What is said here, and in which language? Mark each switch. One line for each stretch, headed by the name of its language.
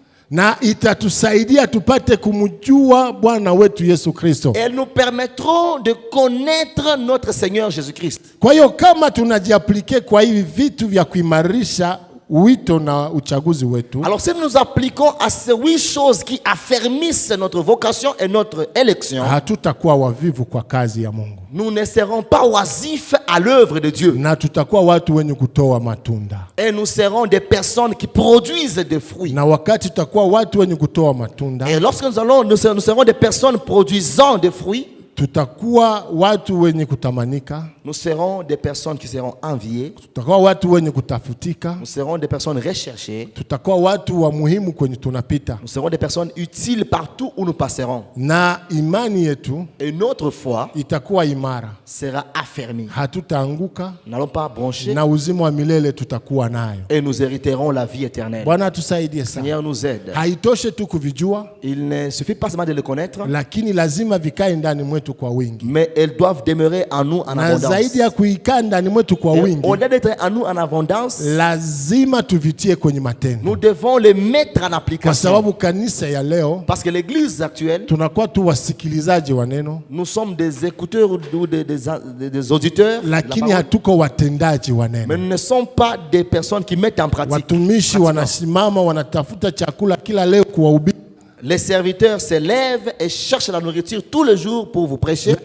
Swahili: na itatusaidia tupate kumjua Bwana wetu Yesu Kristo.
French: Elles nous permettront de connaître notre Seigneur Jésus-Christ.
Swahili: Kwa hiyo kama tunajiaplike kwa hivi vitu vya kuimarisha wito na uchaguzi wetu,
French: Alors si nous appliquons à ces 8 choses qui affermissent notre vocation et notre élection,
Swahili: hatutakuwa wavivu kwa kazi ya Mungu,
French: nous ne serons pas oisifs à l'œuvre de Dieu.
Swahili: na tutakuwa watu wenye kutoa matunda.
French: Et nous serons des personnes qui produisent des fruits.
Swahili: Na wakati tutakuwa watu wenye kutoa matunda,
French: Et lorsque nous serons des personnes produisant des fruits,
Swahili: tutakuwa watu wenye kutamanika,
French: nous serons des personnes qui seront enviées,
Swahili: tutakuwa watu wenye kutafutika,
French: nous serons des personnes recherchées,
Swahili: tutakuwa watu wa muhimu kwenye tunapita,
French: nous serons des personnes utiles partout où nous passerons.
Swahili: na imani yetu
French: Et notre foi
Swahili: itakuwa imara,
French: sera affermie.
Swahili: hatutaanguka,
French: Nous n'allons pas broncher
Swahili: na uzima wa milele tutakuwa nayo.
French: et nous hériterons la vie éternelle.
Swahili: Bwana atusaidie sana.
French: Seigneur nous aide.
Swahili: Haitoshe tu kuvijua,
French: Il ne suffit pas seulement de le connaître,
Swahili: lakini lazima vikae ndani mwetu kwa wingi,
French: mais elles doivent demeurer en nous en
Swahili: na
French: abondance.
Swahili: zaidi ya kuikaa ndani mwetu kwa
French: Et
Swahili: wingi,
French: au-delà d'être en nous en abondance,
Swahili: lazima tuvitie kwenye matendo,
French: nous devons les mettre en
Swahili: kwa
French: application.
Swahili: sababu kanisa ya leo
French: Parce que l'église actuelle,
Swahili: tunakuwa tu wasikilizaji wa neno,
French: nous sommes des écouteurs ou des auditeurs, de la
Swahili: lakini
French: parole,
Swahili: hatuko watendaji wa
French: mais
Swahili: neno.
French: nous ne sommes pas des personnes qui mettent en pratique.
Swahili: Watumishi wanasimama wanatafuta chakula kila leo kuwahubiri,
French: Les serviteurs se lèvent et cherchent la nourriture tous les jours pour vous prêcher.